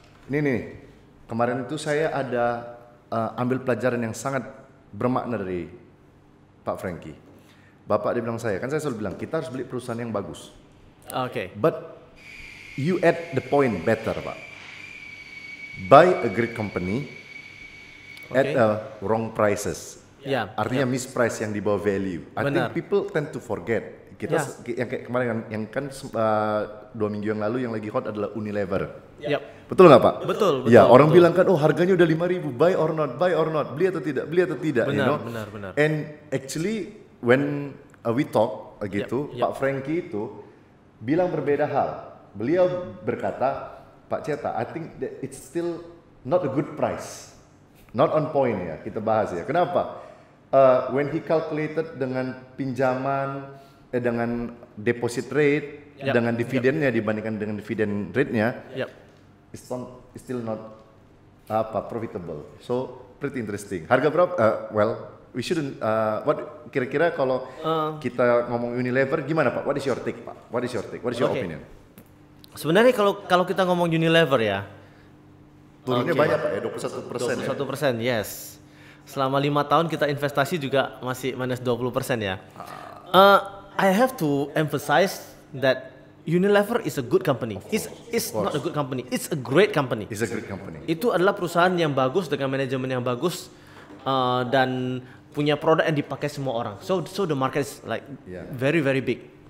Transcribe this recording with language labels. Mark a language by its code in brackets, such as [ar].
[id] Ini nih, kemarin itu saya ada ambil pelajaran yang sangat bermakna dari Pak Frankie. Bapak dia bilang saya selalu bilang kita harus beli perusahaan yang bagus. Oke. [en] But you add the point better, Pak. Buy a great company at wrong prices. [id] Ya. Artinya misprice yang di bawah value. [en] I think people tend to forget. [id] Kita yang kayak kemarin yang kan 2 minggu yang lalu yang lagi hot adalah Unilever. [en] Yep. [id] Betul nggak Pak? Betul. Ya, orang bilang kan, oh harganya udah 5.000, [en] buy or not, [id] beli atau tidak. Benar. [en] And actually when we talk [id] gitu, Pak Frankie itu bilang berbeda hal. Beliau berkata, [en] Pak Ceta, I think that it's still not a good price, not on point ya. [id] Kita bahas ya. Kenapa? [en] When he calculated [id] dengan pinjaman, dengan deposit rate, dengan dividennya dibandingkan dengan dividen rate-nya, [en] it's still not profitable. So pretty interesting. [id] Harga berapa? [en] We shouldn't. What [id] kira-kira kalau kita ngomong Unilever, gimana Pak? [en] What is your take, [id] Pak? [en] What is your opinion? [id] Sebenarnya kalau kita ngomong Unilever ya, turunnya banyak Pak ya, 21%. [en] 21%, yes. [id] Selama 5 tahun kita investasi juga masih minus 20% ya. [en] I have to emphasize that Unilever is a good company. It's not a good company. It's a great company. It's a great company. [id] Itu adalah perusahaan yang bagus dengan manajemen yang bagus dan punya produk yang dipakai semua orang. [en] So the market is like very very big.